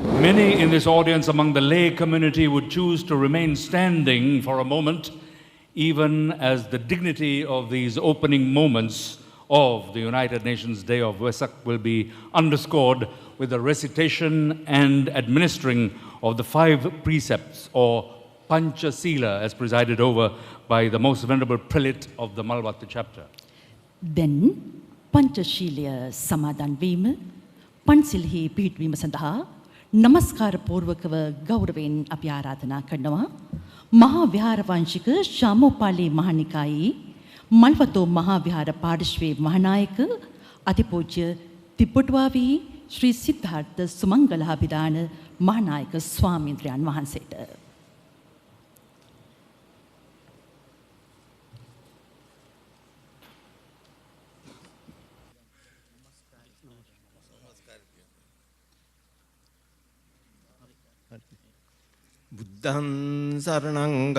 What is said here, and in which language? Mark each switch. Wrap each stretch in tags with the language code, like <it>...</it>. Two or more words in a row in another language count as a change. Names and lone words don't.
<en>Many in this audience among the lay community would choose to remain standing for a moment, even as the dignity of these opening moments of the United Nations Day of Vesak will be underscored with the recitation and administering of the 5 precepts, or Panchasila, as presided over by the most venerable prelate of the Malvatta chapter.</en> <si>Then පංචශීලය සමාදන් වීම පන්සිල්හි පිහිටවීම සඳහා නමස්කාර පූර්වකව ගෞරවයෙන් අපි ආරාධනා කරනවා මහා විහාර වංශික ශාමෝපාලි මහනිකායේ මල්වතෝ මහා විහාර පාර්ශ්වයේ මහානායක අතිපූජ්‍ය තිප්පොටුවාවී ශ්‍රී සිද්ධාර්ථ සුමංගලාභිදාන මහානායක ස්වාමීන්ද්‍රයන් වහන්සේට</si> <pi>බුද්ධං සරණං</pi>